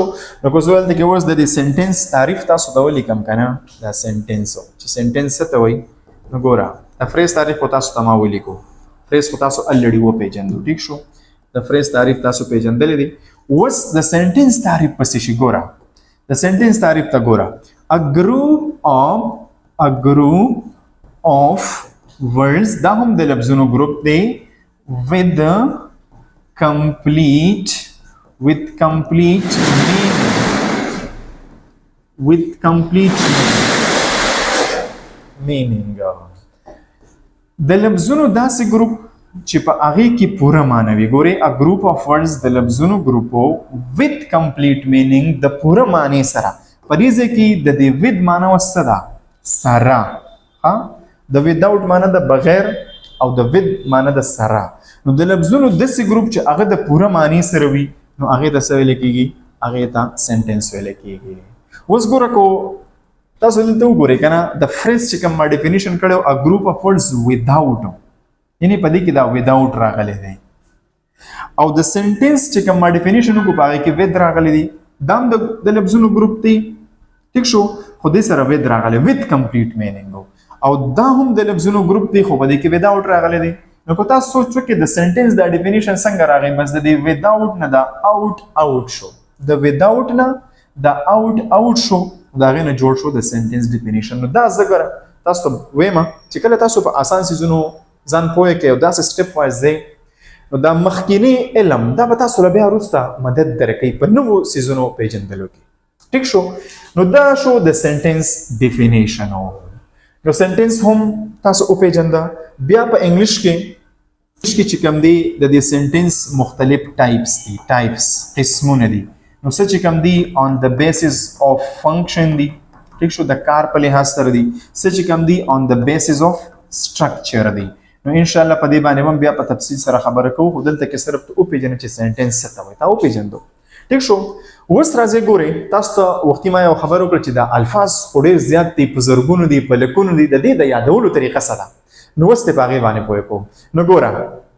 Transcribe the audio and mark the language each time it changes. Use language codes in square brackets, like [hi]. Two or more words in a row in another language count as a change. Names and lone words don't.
[ps] نو که زه دلته کې اوس د دې سنټنس تعریف تاسو ته ولیکم که نه دا سنټنس چې سنټنس څه ته وایي نو ګوره د فریز تعریف خو تاسو ته ما ولیکو. فریز خو تاسو الریډي وپېژندو. ټیک شو. د فریز تعریف تاسو پیژندلی دی. اوس د سنټنس تعریف پسې شي. ګوره د سنټنس تعریف ته ګوره [en] a group of words [ps] دا هم د لفظونو ګروپ دی [en] with complete meaning. [ps] د لفظونو داسې ګروپ چې په هغې کې پوره معنی وي. ګورئ [en] a group of words [ps] د لفظونو ګروپو [en] with complete meaning [ps] د پوره معنی سره. په دې ځای کې د دې with معنی اوس څه ده؟ سره. د without معنی د بغیر او د with معنی د سره. نو د لفظونو داسې ګروپ چې هغه د پوره معنی سره وي نو هغې ته څه ویل کېږي؟ هغې ته سنټنس ویل کېږي. اوس ګوره کو تاسو دلته وګورئ که نه د فریز چې کوم ما ډیفینیشن کړی [en] a group of words without [ps] یعنې په دې کې دا without راغلی دی او د سنټنس چې کوم ما ډیفینیشن وکړو په هغې کې with راغلی دی. دا هم د لفظونو ګروپ دی. ټیک شو. خو دې سره with راغلی [en] with complete meaning [ps] او دا هم د لفظونو ګروپ دی خو په دې کې without راغلی دی. نو که تاسو سوچ وکړئ د سنټنس دا ډیفینیشن څنګه راغی؟ بس د دې without نه دا out شو. د without نه دا out شو. د هغې نه جوړ شو د سنټنس ډیفینیشن. نو دا زه ګوره تاسو ته وایم چې کله تاسو په اسان څیزونو ځان پوه کړئ او داسې سټپ وایز دی نو دا مخکینی علم دا به تاسو له بیا وروسته مدد درکوي په نوو څیزونو پیژندلو کې. ټیک شو. نو دا شو د سنټنس ډیفینیشن. نو سنټنس هم تاسو وپیژنده. بیا په انګلیش کې چې کوم دی د دې سنټنس مختلف ټایپس قسمونه دي نو څه چې کوم دی [en] on the basis of function [ps] دی ٹھیک شو د کار په لحاظ سره دی څه چې کوم دی [en] on the basis of structure [ps] دی نو [ar] ان شاء الله [ps] په دې باندې هم بیا په تفصیل سره خبره کوو خو دلته کې صرف او پیجن چې سنټنس څه ته وایي تا او پیجندو ٹھیک شو اوس راځي ګوري تاسو ته وختي ما یو خبر وکړ چې د الفاظ ډېر زیات دي په زرګونو دي په لکونو دي د دې د یادولو طریقه سره نو وسته باغې باندې پوهه کو نو ګوره